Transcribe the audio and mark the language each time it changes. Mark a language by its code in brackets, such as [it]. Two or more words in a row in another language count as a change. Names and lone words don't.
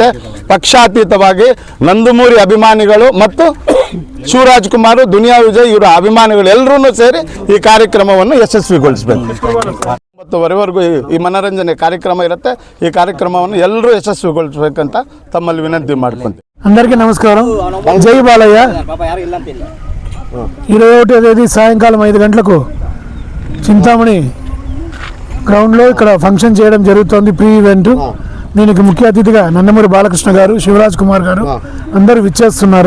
[kn] ಪಕ್ಷಾತೀತವಾಗಿ ನಂದಮೂರಿ ಅಭಿಮಾನಿಗಳು ಮತ್ತು ಶಿವರಾಜ್ ಕುಮಾರ್, ದುನಿಯಾ ವಿಜಯ್ ಇವರ ಅಭಿಮಾನಿಗಳು ಎಲ್ಲರೂ ಸೇರಿ ಈ ಕಾರ್ಯಕ್ರಮವನ್ನು ಯಶಸ್ವಿಗೊಳಿಸಬೇಕು. 9:30ವರೆಗೂ ಈ ಮನೋರಂಜನೆ ಕಾರ್ಯಕ್ರಮ ಇರುತ್ತೆ. ಈ ಕಾರ್ಯಕ್ರಮವನ್ನು ಎಲ್ಲರೂ ಯಶಸ್ವಿಗೊಳಿಸಬೇಕಂತ ತಮ್ಮಲ್ಲಿ వినంతి ಮಾಡ್ಕೊಂತೀವಿ. [te] అందరికీ నమస్కారం. జై బాలయ్య. 21వ తేదీ సాయంకాలం 5 గంటలకు చింతామణి గ్రౌండ్లో ఇక్కడ ఫంక్షన్ చేయడం జరుగుతుంది, [en] pre event. [te] దీనికి ముఖ్య అతిథిగా నందమూరి బాలకృష్ణ గారు, శివరాజ్ కుమార్ గారు అందరూ విచ్చేస్తున్నారు.